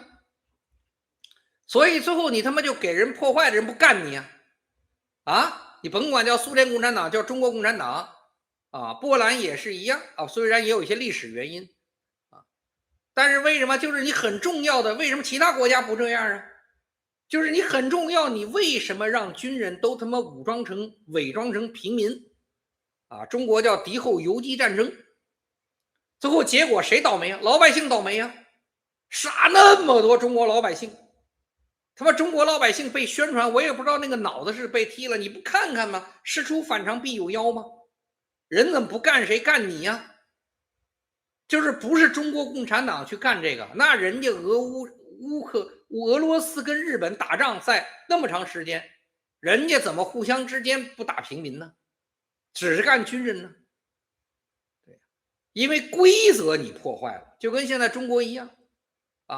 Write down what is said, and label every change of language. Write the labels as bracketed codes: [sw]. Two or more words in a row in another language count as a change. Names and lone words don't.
[zh] 所以最後你他媽就給人破壞的人不幹你啊，你甭管叫蘇聯共產黨叫中國共產黨啊，波蘭也是一樣啊，雖然也有一些歷史原因啊，但是為什麼就是你很重要的，為什麼其他國家不這樣啊？就是你很重要，你為什麼讓軍人都他媽武裝成偽裝成平民啊？中國叫敵後游擊戰爭，最後結果誰倒霉啊？老百姓倒霉啊，殺那麼多中國老百姓。他媽中國老百姓被宣傳，我也不知道那個腦子是被踢了，你不看看嗎？事出反常必有妖嗎？人怎麼不幹誰幹你呀？就是不是中國共產黨去幹這個，那人家俄羅斯跟日本打仗在那麼長時間，人家怎麼互相之間不打平民呢？只是幹軍人呢？对，因為規則你破壞了，就跟現在中國一樣啊！